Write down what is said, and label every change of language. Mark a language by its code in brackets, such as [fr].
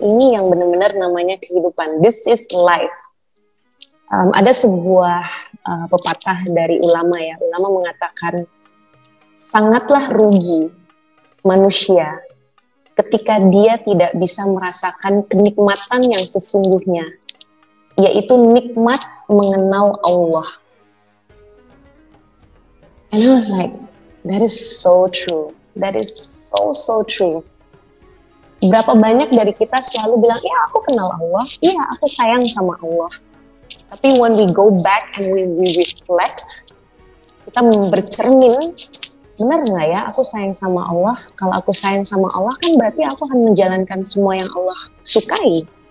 [id] Ini yang benar-benar namanya kehidupan. [en] This is life. [id] Ada sebuah pepatah dari ulama ya. Ulama mengatakan, sangatlah rugi manusia ketika dia tidak bisa merasakan kenikmatan yang sesungguhnya, yaitu nikmat mengenal Allah. [en] And I was like, that is so true. That is so true. [id] Berapa banyak dari kita selalu bilang, ya aku kenal Allah, ya aku sayang sama Allah. Tapi [en] when we go back and we reflect, [id] kita bercermin, benar nggak ya aku sayang sama Allah? Kalau aku sayang sama Allah kan berarti aku akan menjalankan semua yang Allah sukai.